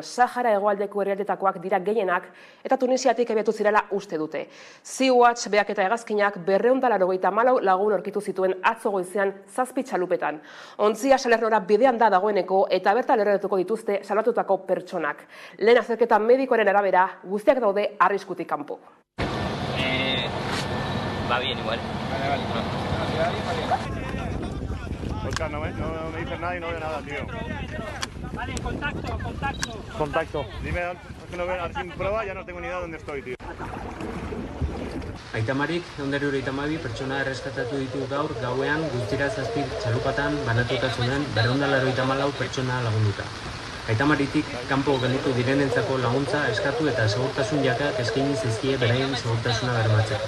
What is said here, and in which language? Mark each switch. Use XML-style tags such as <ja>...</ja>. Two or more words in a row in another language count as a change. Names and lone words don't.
<eu>Sahara hegoaldeko herrialdetakoak dira gehienak eta Tunisiatik abiatu zirela uste dute. Sea-Watch beak eta hegazkinak 284 lagun aurkitu zituen atzo goizean 7 txalupetan. Ontzia Salernora bidean da dagoeneko eta bertan eroratuko dituzte salbatutako pertsonak. Lehen azterketa medikoaren arabera guztiak daude arriskutik kanpo.</eu> <es>Va bien igual. Vale. Oscar, no me dices nada y no veo nada, tío. Vale, contacto. Dime, es que no veo, sin prueba ya no tengo ni idea de dónde estoy, tío.</es> <eu>Aita Marik 172 pertsona erreskatatu ditu gaur gauean guztira 7 txalupatan banatuta zeuden 284 pertsona lagunduta. Aita Maritik kanpo gelditu direnentzako laguntza eskatu eta segurtasun jakak eskaini zaizkie beraien segurtasuna bermatzeko.</eu>